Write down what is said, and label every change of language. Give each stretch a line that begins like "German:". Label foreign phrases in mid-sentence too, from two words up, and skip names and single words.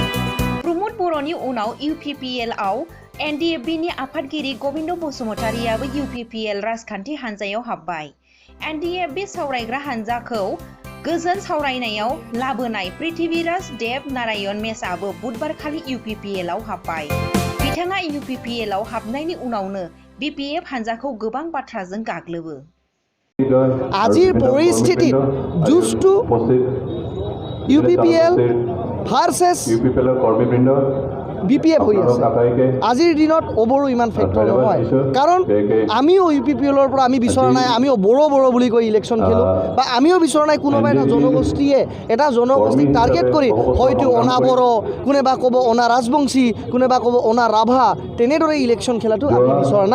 Bodo: प्रमद बर'नि उनाव UPPL आव NDFB नि आफादगिरि गबिन्द बसुमतारियाबो UPPL राजखान्थि हान्जायाव हाबबाय। NDFB सावरायग्रा हान्जाखौ गोजोन सावरायनायाव लाबोनाय पृथ्वीराज देब नारायण मेसआबो बुधबारखालि UPPL आव हाबबाय। बिथाङा UPPL आव हाबनायनि उनावनो BPF हान्जाखौ गोबां बाथ्राजों गाग्लोबो।
Assamese: আজিৰ পৰিস্থিতিত যুঁজটো UPPL ভাৰ্চেছ BPF হৈ আছে। আজিৰ দিনত অবৰো ইমান ফেক্টৰ নহয়, কাৰণ আমিও UPPLৰ পৰা আমি বিচৰা নাই আমিও বড়ো বুলি কৈ ইলেকশ্যন খেলোঁ, বা আমিও বিচৰা নাই কোনোবা এটা জনগোষ্ঠীয়ে এটা জনগোষ্ঠীক টাৰ্গেট কৰি হয়তো অনা বড়ো, কোনোবা ক'ব অনা ৰাজবংশী, কোনোবা ক'ব অনা ৰাভা, তেনেদৰে ইলেকশ্যন খেলাটো আমি বিচৰা নাই।